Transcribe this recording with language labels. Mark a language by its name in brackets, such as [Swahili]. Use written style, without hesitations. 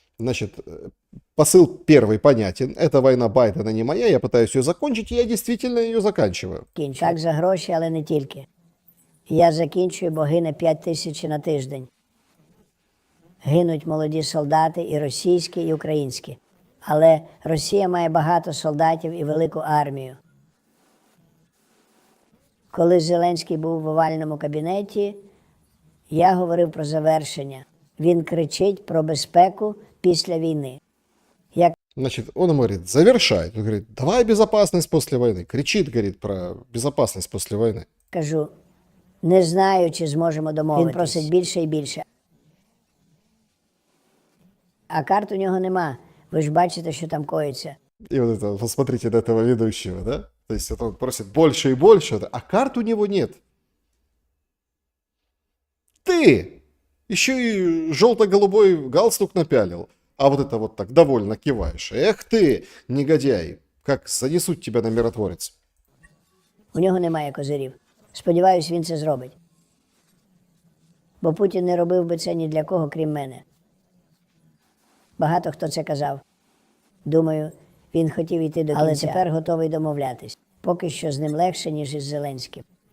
[Russian] Значит, посыл первый понятен. Это война Байдена не моя, я пытаюсь ее закончить, и я действительно ее заканчиваю. [Ukrainian] Так за гроші, але не тільки. Я закінчую, бо гине 5 тисяч на тиждень. Гинуть молоді солдати і російські, і українські. Але Росія має багато солдатів і велику армію. Коли Зеленський був в овальному кабінеті, я говорив про завершення. Він кричить про безпеку після війни. [Russian] Значит, он ему говорит, завершает. Он говорит, давай безопасность после войны. Кричит, говорит, про безопасность после войны. [Ukrainian] Кажу, не знаю, чи зможемо домовитись. Він просить більше і більше. А карт у нього нема. Ви ж бачите, що там коїться. [Russian] И вот это, посмотрите на этого ведущего, да? То есть это он просит больше и больше, а карт у него нет. Ты еще и желто-голубой галстук напялил. А вот это вот так довольно киваешь. Эх ты, негодяй, как занесут тебя на миротворец. [Ukrainian] У нього немає козирів. Сподіваюсь, він це зробить. Бо Путін не робив би це ні для кого, крім мене. Багато хто це казав. Думаю, він хотів йти до кінця. Але тепер готовий домовлятись. Поки що з ним легше, ніж із Зеленським.